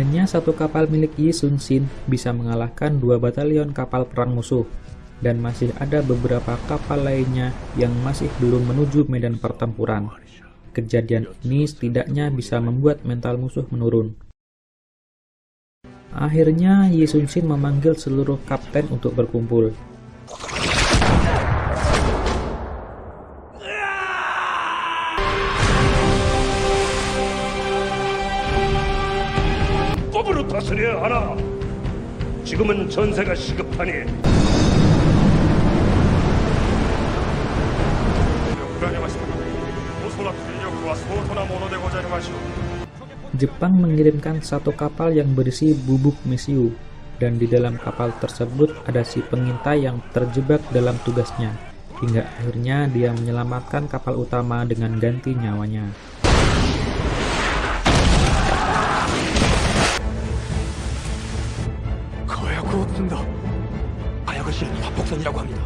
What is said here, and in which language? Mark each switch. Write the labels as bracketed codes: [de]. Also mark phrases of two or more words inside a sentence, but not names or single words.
[id] satu kapal milik Yi Sun-shin bisa mengalahkan 2 batalion kapal perang musuh, dan masih ada beberapa kapal lainnya yang masih belum menuju medan pertempuran. Kejadian ini setidaknya bisa membuat mental musuh menurun. Akhirnya Yi Sun-shin memanggil seluruh kapten untuk berkumpul. [ko] 법으로 다스려야 하나? 지금은 전세가 시급하니 [id] Jepang mengirimkan satu kapal yang berisi bubuk mesiu, dan di dalam kapal tersebut ada si pengintai yang terjebak dalam tugasnya, hingga akhirnya dia menyelamatkan kapal utama dengan ganti nyawanya. [ko] 합복선이라고 합니다.